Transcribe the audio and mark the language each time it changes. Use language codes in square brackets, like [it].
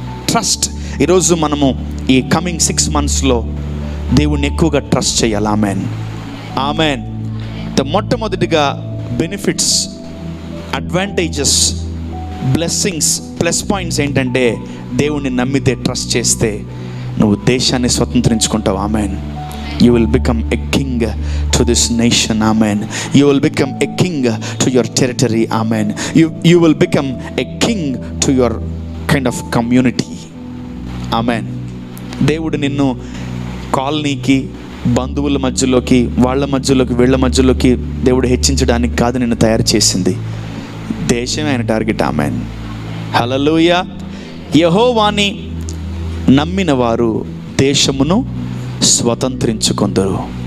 [te] Trust. ఈరోజు మనము ఈ కమింగ్ 6 monthsలో దేవుణ్ణి ఎక్కువగా ట్రస్ట్ చేయాలి. ఆమెన్. మొట్టమొదటిగా benefits, advantages, blessings, plus points ఏంటంటే, దేవుణ్ణి నమ్మితే, ట్రస్ట్ చేస్తే నువ్వు దేశాన్ని స్వతంత్రించుకుంటావు. Amen. [en] You will become a king to this nation. Amen. You will become a king to your territory. Amen. You will become a king to your kind of community. Amen. [te] దేవుడు నిన్ను కాలనీకి, బంధువుల మధ్యలోకి, వాళ్ళ మధ్యలోకి, వీళ్ళ మధ్యలోకి దేవుడు హెచ్చించడానికి కాదు నిన్ను తయారు చేసింది. దేశమే ఆయన టార్గెట్. ఆమెన్. హల్లెలూయా. యెహోవాని నమ్మిన వారు దేశమును స్వతంత్రించుకొందురు.